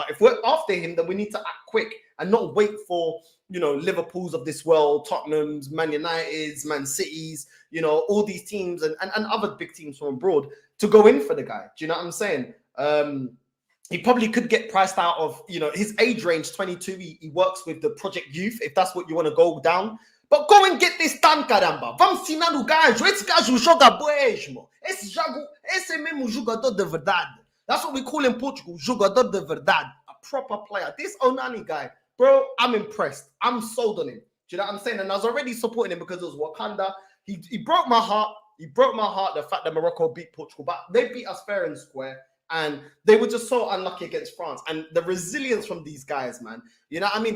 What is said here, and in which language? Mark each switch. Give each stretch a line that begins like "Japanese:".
English: But if we're after him, then we need to act quick and not wait for, Liverpools of this world, Tottenham's, Man United's, Man City's, all these teams and other big teams from abroad to go in for the guy. Do you know what I'm saying? He probably could get priced out of, his age range, 22. He works with the Project Youth, if that's what you want to go down. But go and get this done,
Portuguese: caramba. Vamos ensinar o gajo. Esse gajo joga mesmo. Esse mesmo jogador de verdade.
English: That's what we call in Portugal,
Portuguese: jogador de verdade.
English: A proper player. This Ounahi guy, bro, I'm impressed. I'm sold on him. Do you know what I'm saying? And I was already supporting him because it was Wakanda. He broke my heart. He broke my heart, the fact that Morocco beat Portugal. But they beat us fair and square. And they were just so unlucky against France. And the resilience from these guys, man. You know what I mean?